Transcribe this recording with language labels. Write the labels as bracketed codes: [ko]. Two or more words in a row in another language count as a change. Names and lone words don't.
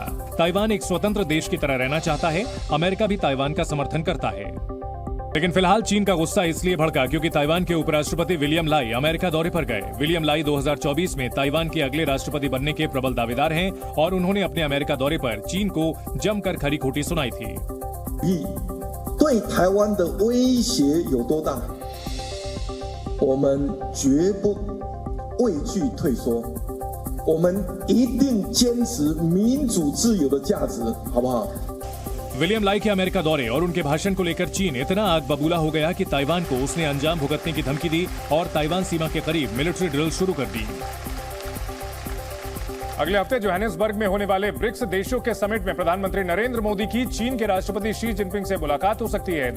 [hi] ताइवान एक स्वतंत्र देश की तरह रहना चाहता है। अमेरिका भी ताइवान का समर्थन करता है। लेकिन फिलहाल चीन का गुस्सा इसलिए भड़का क्योंकि ताइवान के उपराष्ट्रपति विलियम लाई अमेरिका दौरे पर गए। विलियम लाई 2024 में ताइवान के अगले राष्ट्रपति बनने के प्रबल दावेदार हैं और उन्होंने अपने अमेरिका दौरे पर चीन को जमकर खरी खोटी सुनाई थी। [zh] 对台湾的威胁有多大？我们绝不畏惧退缩，我们一定坚持民主自由的价值，好不好？ [hi] विलियम लाई के अमेरिका दौरे और उनके भाषण को लेकर चीन इतना आग बबूला हो गया कि ताइवान को उसने अंजाम भुगतने की धमकी दी और ताइवान सीमा के करीब [en] military drill [hi] शुरू कर दी। अगले हफ्ते जोहानिसबर्ग में होने वाले ब्रिक्स देशों के समिट में प्रधानमंत्री नरेंद्र मोदी की चीन के राष्ट्रपति शी जिनपिंग से मुलाकात हो सकती है।